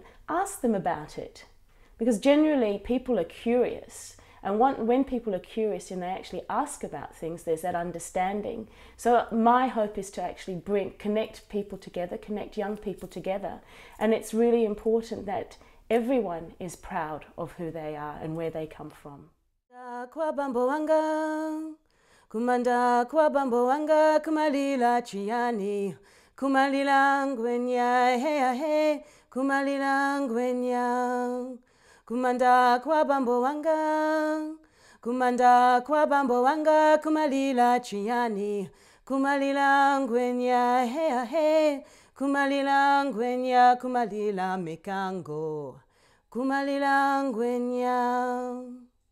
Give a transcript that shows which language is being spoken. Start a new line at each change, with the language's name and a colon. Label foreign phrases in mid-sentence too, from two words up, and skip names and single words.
English: Ask them about it, because generally people are curious, and when people are curious and they actually ask about things, there's that understanding. So my hope is to actually connect people together, connect young people together, and it's really important that everyone is proud of who they are and where they come from.
Nyanja: Kumanda kwa bambo wanga kumalila chiani, kumalila ngwenya he he, kumalila ngwenya. Kumanda kwa bambo wanga, kumanda kwa bambo wanga kumalila chiani, kumalila ngwenya he he, kumalila ngwenya, kumalila mikango, kumalila ngwenya.